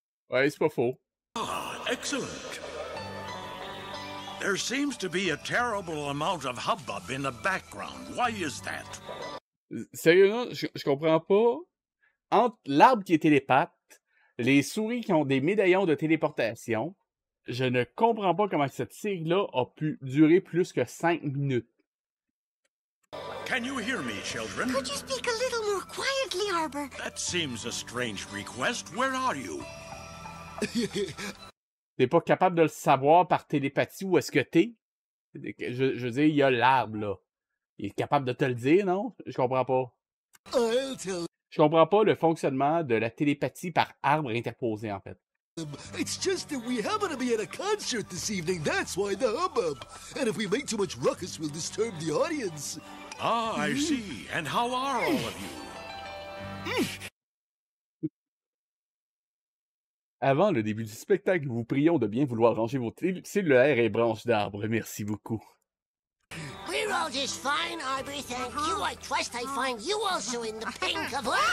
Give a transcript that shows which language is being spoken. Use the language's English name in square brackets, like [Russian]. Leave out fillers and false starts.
[French] Ouais, c'est pas faux. Ah, excellent. [English] There seems to be a terrible amount of hubbub in the background. Why is that? [French] Sérieusement, je comprends pas. Entre l'arbre qui est télépathe, les souris qui ont des médaillons de téléportation, je ne comprends pas comment cette série-là a pu durer plus que 5 minutes. [English] Can you hear me, children? Could you speak a little more quietly, Arbor? That seems a strange request. Where are you? [French] T'es pas capable de le savoir par télépathie où est-ce que t'es? Je veux dire, il y a l'arbre, là. Il est capable de te le dire, non? Je comprends pas. Je comprends pas le fonctionnement de la télépathie par arbre interposé, en fait. [English] It's just that we happen to be at a concert this evening, that's why the hubbub. And if we make too much ruckus, we'll disturb the audience. Ah, I see. And how are all of you? [French] Avant le début du spectacle, nous vous prions de bien vouloir ranger vos cellulaires et branches d'arbres. Merci beaucoup. [English] We're all just fine, Aubrey, thank you. I trust I find you also in the pink of...